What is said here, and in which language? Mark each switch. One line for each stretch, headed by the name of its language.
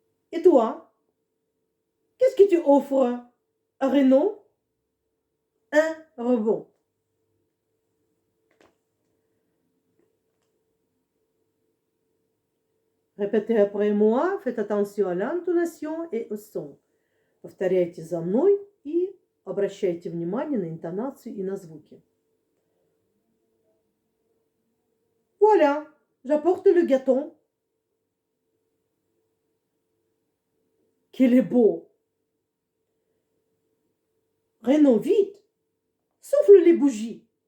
French: Et toi, qu'est-ce que tu offres à Renaud? Un robot. Répétez après moi, faites attention à l'intonation et au son.
Russian: Повторяйте за мной и обращайте внимание на интонацию и на звуки.
French: Voilà, j'apporte le gâteau. Qu'il est beau. Renaud, vite, souffle les bougies.